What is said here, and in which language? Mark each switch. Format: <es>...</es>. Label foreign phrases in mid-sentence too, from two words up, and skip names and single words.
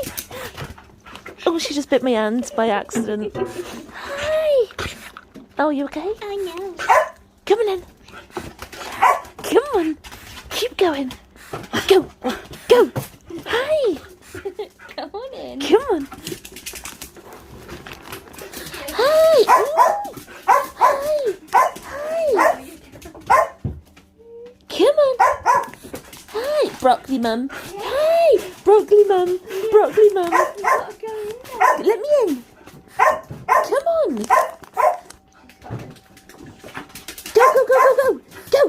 <en>Oh, she just bit my hand by accident. Hi. Oh, you okay? I know. Come on in. Come on. Keep going. Go. Go. Hi. Come on in. Come on. Hi. Ooh. Hi. Hi. Come on. Hi. Broccoli mum. Hi. Broccoli mum. Broccoli mum. Let me in. Come on. Go, go, go, go, go.</en>